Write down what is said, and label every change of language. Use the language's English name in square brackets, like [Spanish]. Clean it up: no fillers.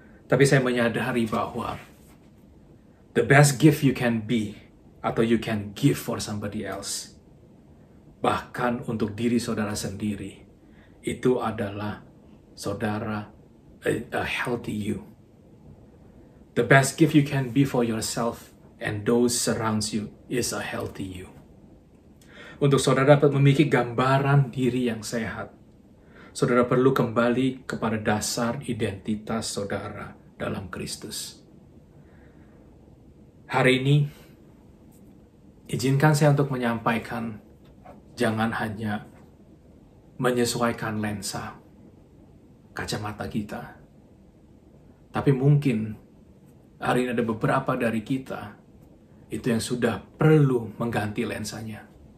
[Indonesian] Tapi saya menyadari bahwa [English] the best gift you can be [Indonesian] atau [English] you can give for somebody else, [Indonesian] bahkan untuk diri saudara sendiri, itu adalah saudara [English] a healthy you. The best gift you can be for yourself and those surrounds you is a healthy you. [Indonesian] Untuk saudara dapat memiliki gambaran diri yang sehat, saudara perlu kembali kepada dasar identitas saudara dalam Kristus. Hari ini, izinkan saya untuk menyampaikan, jangan hanya menyesuaikan lensa kacamata kita, tapi mungkin hari ini ada beberapa dari kita itu yang sudah perlu mengganti lensanya.